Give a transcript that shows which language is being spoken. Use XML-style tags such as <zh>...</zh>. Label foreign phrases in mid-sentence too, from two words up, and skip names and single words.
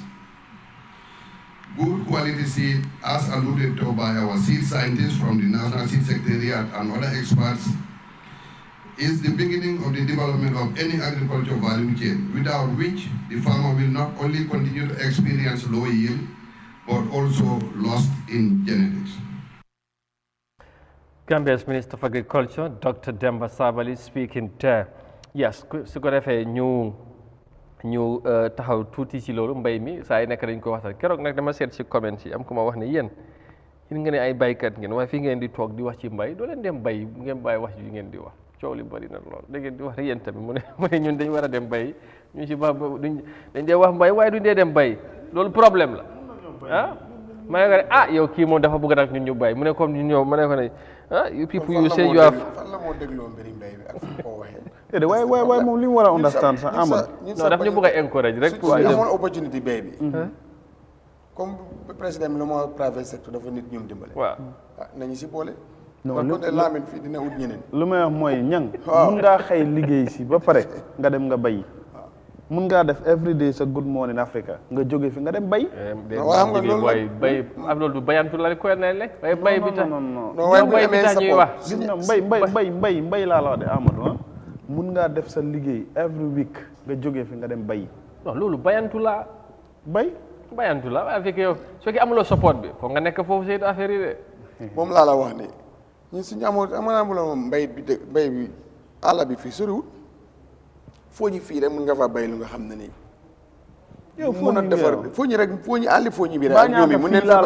<en>Good quality seed, as alluded to by our seed scientists from the National Seed Secretariat and other experts, is the beginning of the development of any agricultural value chain, without which the farmer will not only continue to experience low yield, but also loss in genetics. Gambia's Minister of Agriculture, Dr. Demba Sabally, speaking there. Yes,</en> <wo>su ko defee ñu taxaw tuuti ci loolu mbay mi saa yi nekk dañ ko waxtaan keroog nag dama seet ci comment yi am ku ma wax ne yéen nga ne ay baykat ngeen waaye fi ngeen di toog di wax ci mbay doo leen dem bay ngeen bàyyi wax yi ngeen di wax coow li bari na lool da ngeen di wax rek yéen tamit mu ne ñun dañ war a dem bay ñu ci ba dañ dee wax mbay waaye duñ dee dem bay loolu problème la ah ma ne ko ne yow kii moom dafa bëgg nag ñun ñu bay mu ne comme ñun ñëw ma ne ko ne</wo> <en>you people you say you have</en> <wo>fan la moo dégloo mbiri mbay bi ak fu ko waxee waaye moom li mu war a understand sax Amadou non daf ñu bëgg a encourage rek pour amoon opportunité bay bi comme président bi la moo private sector dafa nit ñoom dimbale waaw nañu si boole kon de laamin fii dina ut ñeneen lu may wax mooy ñang mun ngaa xëy liggéey si ba pare nga dem nga bay mun ngaa def</wo> <en>every day</en> <wo>sa good morning Africa nga jóge fi nga dem bay waaw nga loolu bay ak loolu du bayantu la ko ne le bay bi tax non bay bi tax ñuy wax gis nga mbay laa la wax de Amadou mun ngaa def sa liggéey</wo> <en>every week</en> <wo>nga jóge fi nga dem bay non loolu bayantu la bayantu la avec yow soo ki amuloo support bi foog nga nekk foofu seen affaire yi de moom laa la wax ne ñun suñu amul mbay bi àll bi fii soriwul foo ñu fii rek mun nga fa bay lu nga xam ne nii yow mun a defar foo ñu rek àlli foo ñu bi rek ñoom yi mun nañ fa bay</wo>